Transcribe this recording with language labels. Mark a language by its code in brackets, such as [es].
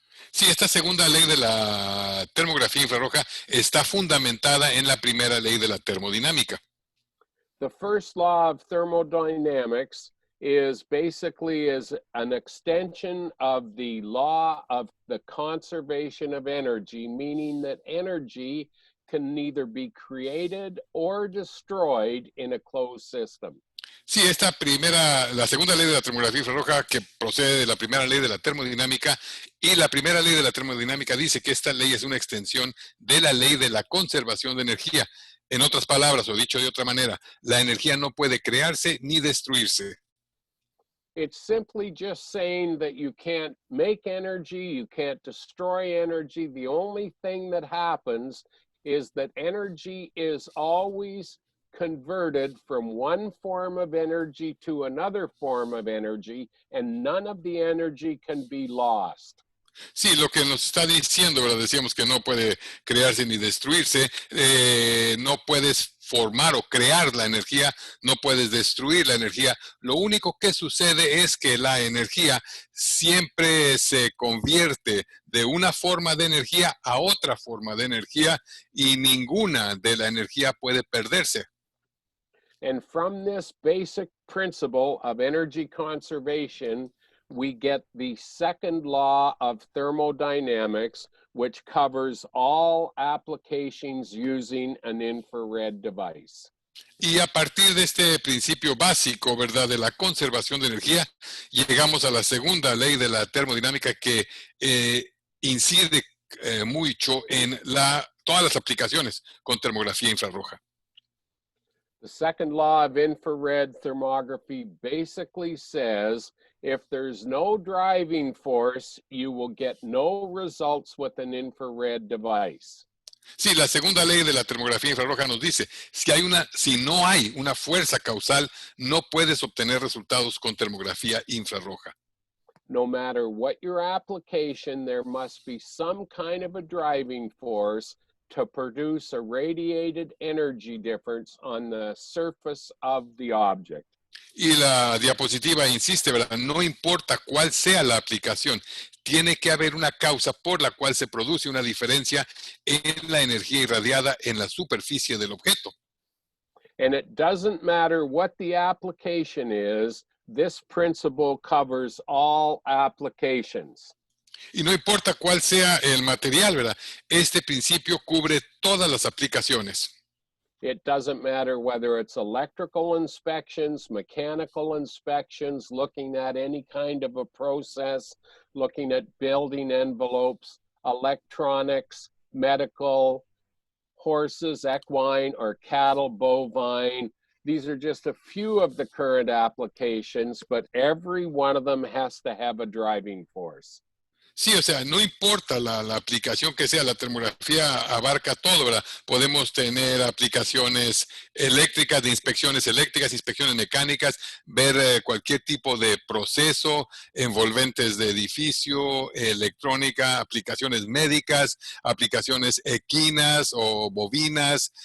[es] Sí, esta segunda ley de la termografía infrarroja está fundamentada en la primera ley de la termodinámica. [en] The first law of thermodynamics is basically is an extension of the law of the conservation of energy, meaning that energy can neither be created or destroyed in a closed system. [es] Sí, la segunda ley de la termografía infrarroja que procede de la primera ley de la termodinámica, y la primera ley de la termodinámica dice que esta ley es una extensión de la ley de la conservación de energía. En otras palabras, o dicho de otra manera, la energía no puede crearse ni destruirse. [en] It's simply just saying that you can't make energy, you can't destroy energy. The only thing that happens is that energy is always converted from one form of energy to another form of energy, and none of the energy can be lost. [es] Sí, lo que nos está diciendo, ¿verdad? Decíamos que no puede crearse ni destruirse, no puedes formar o crear la energía, no puedes destruir la energía. Lo único que sucede es que la energía siempre se convierte de una forma de energía a otra forma de energía y ninguna de la energía puede perderse. [en] And from this basic principle of energy conservation, we get the second law of thermodynamics, which covers all applications using an infrared device. [es] Y a partir de este principio básico, ¿verdad?, de la conservación de energía, llegamos a la segunda ley de la termodinámica que incide mucho en todas las aplicaciones con termografía infrarroja. [en] The second law of infrared thermography basically says if there's no driving force, you will get no results with an infrared device. [es] Sí, la segunda ley de la termografía infrarroja nos dice, si no hay una fuerza causal, no puedes obtener resultados con termografía infrarroja. [en] No matter what your application, there must be some kind of a driving force to produce a radiated energy difference on the surface of the object. [es] Y la diapositiva insiste, ¿verdad? No importa cuál sea la aplicación, tiene que haber una causa por la cual se produce una diferencia en la energía irradiada en la superficie del objeto. [en] And it doesn't matter what the application is, this principle covers all applications. [es] Y no importa cuál sea el material, ¿verdad? Este principio cubre todas las aplicaciones. [en] It doesn't matter whether it's electrical inspections, mechanical inspections, looking at any kind of a process, looking at building envelopes, electronics, medical, horses, equine, or cattle, bovine. These are just a few of the current applications, but every one of them has to have a driving force. [es] Sí, o sea, no importa la aplicación que sea, la termografía abarca todo, ¿verdad? Podemos tener aplicaciones eléctricas, de inspecciones eléctricas, inspecciones mecánicas, ver cualquier tipo de proceso, envolventes de edificio, electrónica, aplicaciones médicas, aplicaciones equinas o bovinas.